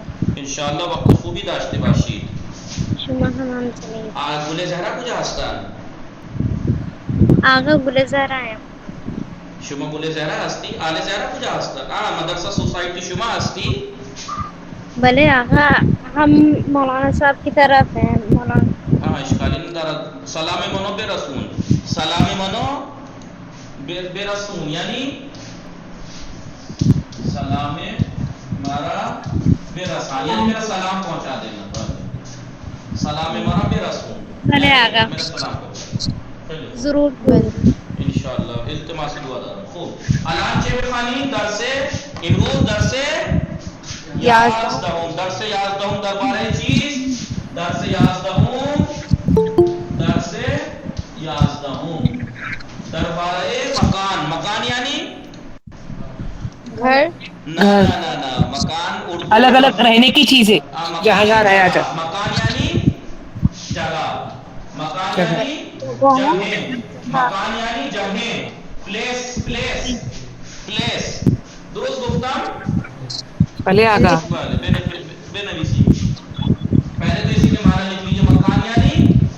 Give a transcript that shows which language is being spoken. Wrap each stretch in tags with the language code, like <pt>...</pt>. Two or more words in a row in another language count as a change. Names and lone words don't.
<fa>انشاءالله وقت خوبی داشته باشید. شما هم همچنین. گل زهرا کجا هستن؟ آقا گل زهرایم. شما گل زهرا هستی؟ آل زهرا کجا هستن؟ مدرسه سوسایٹی شما هستی؟ بله آقا</fa> <ur>ہم مولانا صاحب کی طرف ہیں. مولانا</ur> <fa>اشکالی ندارد. سلام منو برسون. سلام منو برسون یعنی سلام مارا برسان یعنی</fa> <ur>میرا سلام پہنچا دینا.</ur> <fa>سلام مارا برسون. بله آقا</fa> <ur>میرا سلام پہنچا. ضرور.</ur> <fa>بله انشاءاللہ التماس دعا دارم. خوب الان چه بخوانیم؟ درس امروز درس 11 درس 11 درباره چیست؟ درس 11 درباره مکان یعنی</fa> <ur>گھر. نہ مکان اردو الگ الگ رہنے کی چیزیں جہاں جہاں رہا جائے. مکان یعنی جگہ، مکان یعنی جگہ، مکان یعنی جگہ، پلیس پلیس پلیس,</ur> <fa>درست گفتم</fa> <ur>پہلے آقا بنویسی، پہلے تو اسی کے معنی لکھ لیجیے، مکان یعنی</ur>